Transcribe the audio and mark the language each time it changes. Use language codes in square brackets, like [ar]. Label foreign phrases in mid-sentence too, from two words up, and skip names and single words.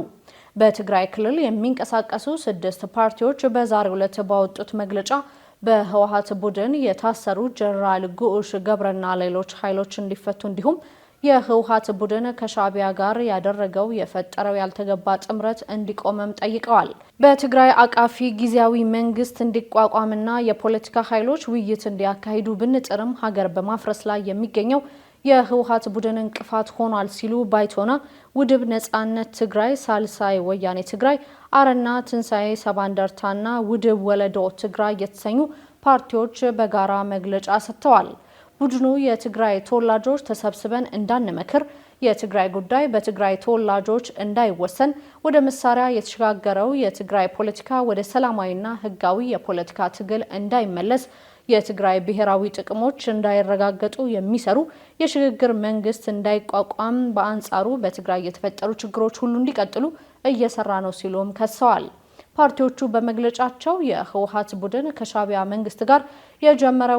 [am] በትግራይ ክልል የሚንቀሳቀሱ 6 ፓርቲዎች በዛሬው ዕለት ባወጡት መግለጫ በህወሓት ቡድን የታሰሩ ጀነራል ጉዑሽ ገብረና ሌሎች ኃይሎች እንዲፈቱ እንዲሁም የህወሓት ቡድን ከሻዕቢያ ጋር ያደረገው የፈጠረው ያልተገባ ጥምረት እንዲቆመም ጠይቀዋል። በትግራይ አቃፊ ጊዜያዊ መንግስት እንዲቋቋምና የፖለቲካ ኃይሎች ውይይት እንዲያካሂዱ ብንጥርም ሀገር በማፍረስ ላይ የሚገኘው የህወሓት ቡድን እንቅፋት ሆኗል ሲሉ ባይቶና፣ ውድብ ነጻነት ትግራይ፣ ሳልሳይ ወያኔ ትግራይ፣ አረና ትንሳኤ ሰባ እንደርታና ውድብ ወለዶ ትግራይ የተሰኙ ፓርቲዎች በጋራ መግለጫ ሰጥተዋል። ቡድኑ የትግራይ ተወላጆች ተሰብስበን እንዳንመክር፣ የትግራይ ጉዳይ በትግራይ ተወላጆች እንዳይወሰን፣ ወደ መሳሪያ የተሸጋገረው የትግራይ ፖለቲካ ወደ ሰላማዊና ህጋዊ የፖለቲካ ትግል እንዳይመለስ፣ የትግራይ ብሔራዊ ጥቅሞች እንዳይረጋገጡ የሚሰሩ የሽግግር መንግስት እንዳይቋቋም፣ በአንጻሩ በትግራይ የተፈጠሩ ችግሮች ሁሉ እንዲቀጥሉ እየሰራ ነው ሲሉም ከሰዋል። ፓርቲዎቹ በመግለጫቸው የህወሓት ቡድን ከሻዕቢያ መንግስት ጋር የጀመረው